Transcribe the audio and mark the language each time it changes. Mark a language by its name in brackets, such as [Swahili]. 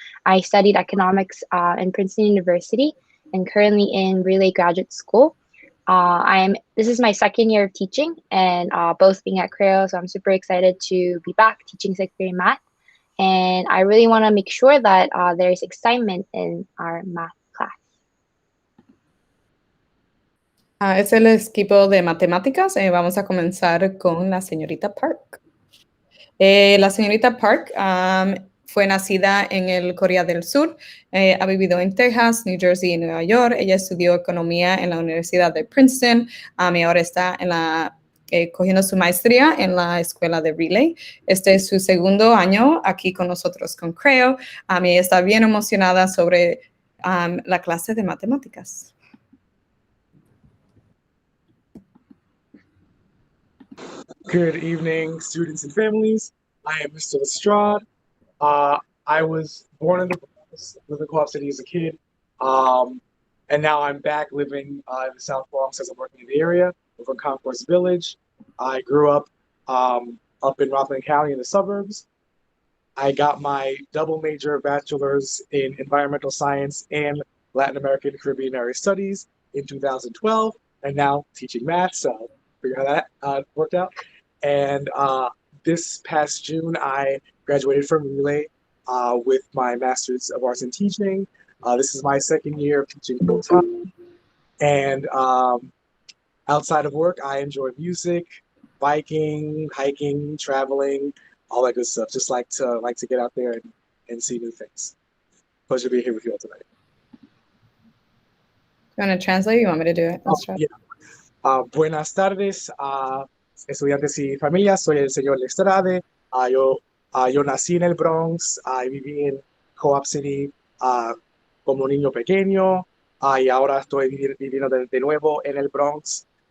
[English] I studied economics in Princeton University and currently in Relay Graduate School. This is my 2nd year of teaching and both being at Creo. So I'm super excited to be back teaching 6th grade math. And I really want to make sure that there's excitement in our math class. [Spanish] Es el equipo de matemáticas. Vamos a comenzar con la señorita Park. La señorita Park fue nacida en el Corea del Sur, ha vivido en Texas, New Jersey y Nueva York. Ella estudió economía en la Universidad de Princeton y ahora está cogiendo su maestría en la escuela de Relay. Este es su 2º año aquí con nosotros con Creo. Y ella está bien emocionada sobre la clase de matemáticas. [English] Good evening, students and families. I am Mr. Lestrade. I was born in the Bronx, lived in Co-op City as a kid, and now I'm back living in the South Bronx as I'm working in the area, over in Concourse Village. I grew up in Rockland County in the suburbs. I got my double major bachelor's in environmental science and Latin American Caribbean Area Studies in 2012, and now teaching math, so figure how that worked out. And this past June, I graduated from Relay with my Master's of Arts in Teaching. This is my 2nd year of teaching full time. And outside of work, I enjoy music, biking, hiking, traveling, all that good stuff. Just like to get out there and see new things. Pleasure to be here with you all tonight. You want to translate? You want me to do it? Yeah. [Spanish] Buenas tardes, estudiantes y familias. Soy el señor Lestrade. Yo nací en el Bronx y viví en Co-op City como niño pequeño y ahora estoy viviendo de nuevo en el Bronx.